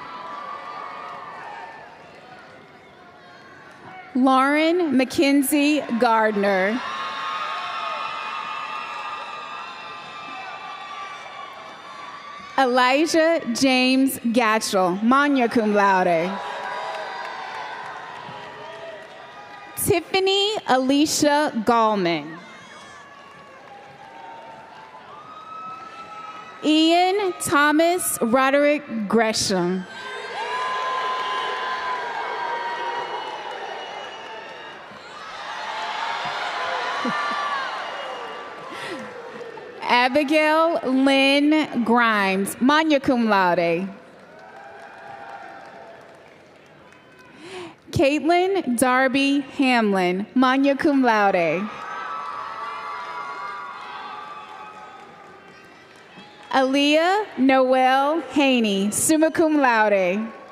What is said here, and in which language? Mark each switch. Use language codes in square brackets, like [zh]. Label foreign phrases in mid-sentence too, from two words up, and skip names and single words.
[en] Lauren Mackenzie Gardner. Elijah James Gatchell, [la] magna cum laude. [en] Tiffany Alicia Gallman. Ian Thomas Roderick Gresham. Abigail Lynn Grimes, [la] magna cum laude. [en] Caitlin Darby Hamlin, [la] magna cum laude. [en] Aaliyah Noel Haney, [la] summa cum laude.